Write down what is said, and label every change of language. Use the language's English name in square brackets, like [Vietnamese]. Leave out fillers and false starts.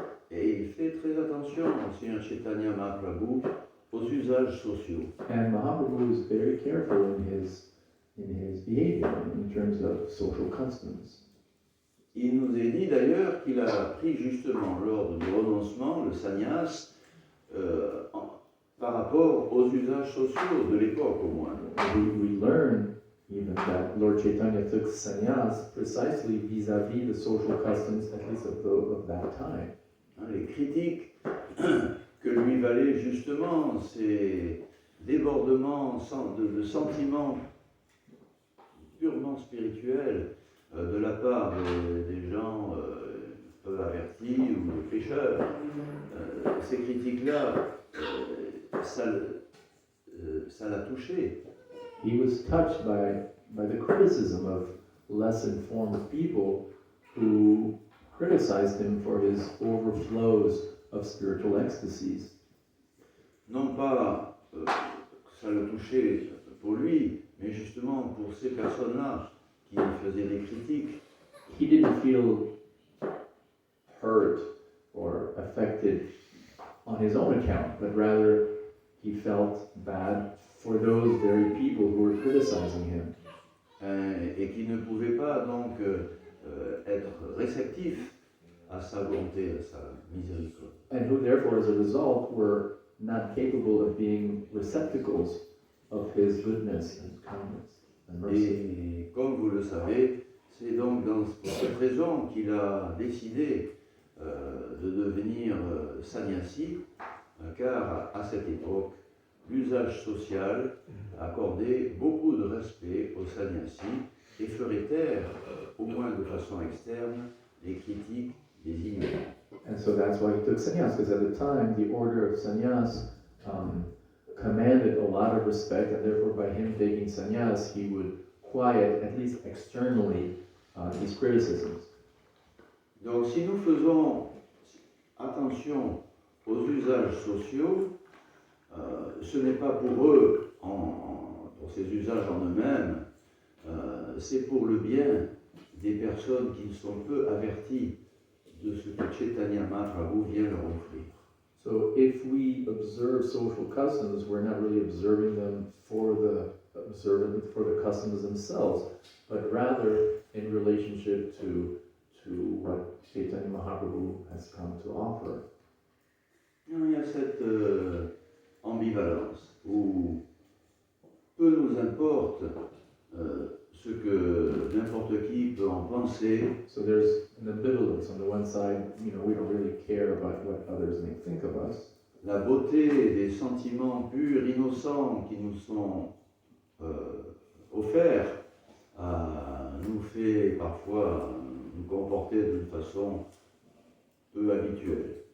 [French] Et il fait très attention, Sri Chaitanya Mahaprabhu, aux usages sociaux. [English] And Mahaprabhu is very careful in his behavior in terms of social customs. [French] Il nous est dit d'ailleurs qu'il a pris justement l'ordre du renoncement, le sannyas, par rapport aux usages sociaux de l'époque au moins. [English] We learn even that Lord Chaitanya took sannyas precisely vis-à-vis the social customs, at least of that time. [French] Les critiques que lui valaient justement ces débordements de sentiments purement spirituels de la part des gens peu avertis ou de pécheurs. Ces critiques-là, ça l'a touché. [English] He was touched by the criticism of less informed people who criticized him for his overflows of spiritual ecstasies. [French] Non pas que ça le touchait pour lui, mais justement pour ces personnes-là qui faisaient des critiques. [English] He didn't feel hurt or affected on his own account, but rather he felt bad for those very people who were criticizing him. [French] Et qui ne pouvaient pas donc être réceptifs à sa bonté, à sa miséricorde. [English] And who therefore, as a result, were not capable of being receptacles of his goodness and kindness and mercy. [French] Et comme vous le savez, c'est donc pour cette raison qu'il a décidé de devenir sannyasi, car à cette époque, l'usage social accordait beaucoup de respect aux sannyasis et ferait taire, au moins de façon externe, les critiques des ignorants. [English] And so that's why he took sannyas, because at the time the order of sannyas commanded a lot of respect, and therefore by him taking sannyas, he would quiet, at least externally, these criticisms. [French] Donc si nous faisons attention aux usages sociaux, ce n'est pas pour eux, pour ces usages en eux-mêmes, c'est pour le bien des personnes qui sont peu averties de ce que Chaitanya Mahaprabhu vient leur offrir. [English] So if we observe social customs, we're not really observing them for the customs themselves, but rather in relationship to what Chaitanya Mahaprabhu has come to offer. [French] Il y a cette ambivalence où peu nous importe ce que n'importe qui peut en penser. [English] So there's an ambivalence. On the one side, we don't really care about what others may think of us. [French] La beauté des sentiments purs, innocents qui nous sont offerts nous fait parfois nous comporter d'une façon peu habituelle.